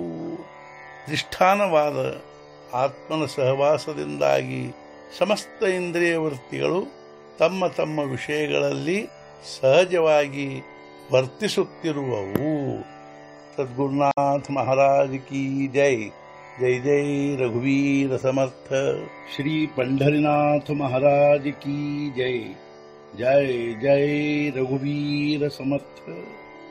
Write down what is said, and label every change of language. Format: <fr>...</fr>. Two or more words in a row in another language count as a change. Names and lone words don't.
<kn>ಅಧಿಷ್ಠಾನವಾದ ಆತ್ಮನ ಸಹವಾಸದಿಂದಾಗಿ ಸಮಸ್ತ ಇಂದ್ರಿಯ ವೃತ್ತಿಗಳು ತಮ್ಮ ತಮ್ಮ ವಿಷಯಗಳಲ್ಲಿ ಸಹಜವಾಗಿ ವರ್ತಿಸುತ್ತಿರುವವು.</kn> <hi>सद्गुरुनाथ महाराज की जय.</hi> <mr>जय जय रघुवीर समर्थ.</mr> <hi>ಶ್ರೀ पंढरीनाथ महाराज की जय.</hi> <mr>जय जय रघुवीर समर्थ.</mr>